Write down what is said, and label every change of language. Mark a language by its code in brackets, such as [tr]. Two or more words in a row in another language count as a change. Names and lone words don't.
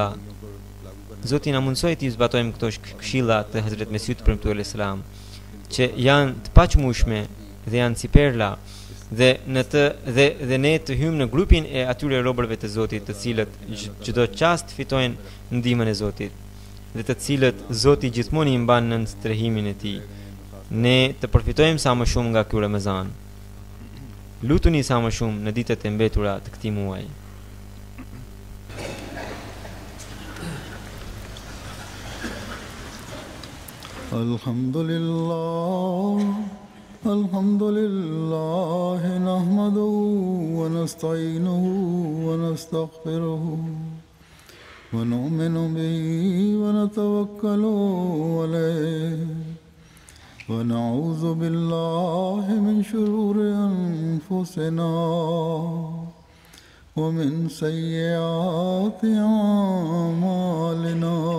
[sq] Zoti na mundsoi ti zbatojmë këto këshilla të Hazrat Mesihut premtuar [ar] عليه السلام, [sq] që janë të paqmueshme dhe janë si perla, dhe në të dhe ne të hymë në grupin e atyre robërve të Zotit, të cilët çdo çast fitojnë ndihmën e Zotit dhe të cilët Zoti gjithmonë i mban në strehimin e tij. Ne të përfitojmë sa më shumë nga ky Ramazan. Lutuni sa më shumë në ditët e mbetura të këtij muaji. [ar] الحمد لله نحمده ونستعينه و نستغفره ونؤمن به ونتوكل عليه ونعوذ بالله من شرور أنفسنا ومن سيئات أعمالنا.